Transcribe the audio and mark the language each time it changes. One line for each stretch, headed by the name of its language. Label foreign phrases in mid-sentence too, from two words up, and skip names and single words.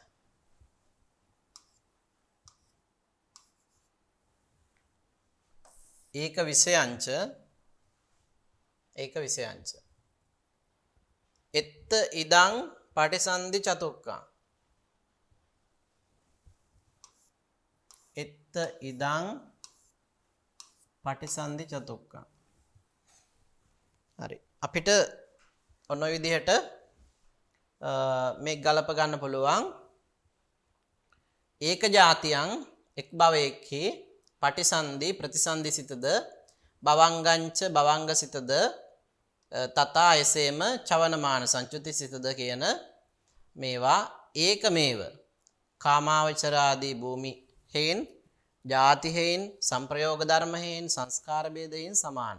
Pali: ඒක විසයංච එත්ත ඉදං පටිසන්ධි චතුක්කං එත්ත ඉදං පටිසන්ධි චතුක්කං.
Sinhala: හරි. අපිට ඔන්න ඔය විදිහට මේ ගලප ගන්න පුළුවන්. ඒක ජාතියන් එක් භවයේහි පටිසන්ධි ප්‍රතිසන්ධි සිතද භවංගංච භවංග සිතද තථා එසේම චවනමාන සංචුති සිතද කියන මේවා ඒකමේව කාමාවචර ආදී භූමි හේන් ජාති හේන් සංප්‍රයෝග ධර්ම හේන් සංස්කාර ભેදයෙන් සමානයි.